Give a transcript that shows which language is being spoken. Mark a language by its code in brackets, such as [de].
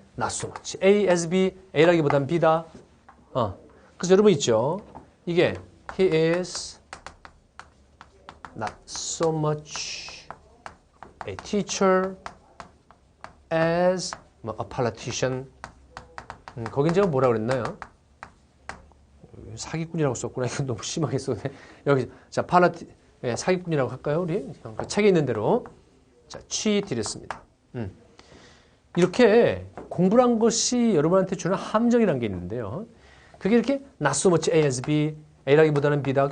[en] not so much A as B, [ko] A라기보다는 B다. 그래서 여러분 있죠. [en] 이게 he is not so much a teacher as a politician. [ko] 거긴 제가 뭐라 그랬나요? 사기꾼이라고 썼구나. 이건 너무 심하게 썼네. 여기 자 사기꾼이라고 할까요? 우리 그 책에 있는 대로 자 취드렸습니다. 이렇게 공부를 한 것이 여러분한테 주는 함정이라는 게 있는데요. 그게 이렇게 [en] not so much A as B, [ko] A라기보다는 B다.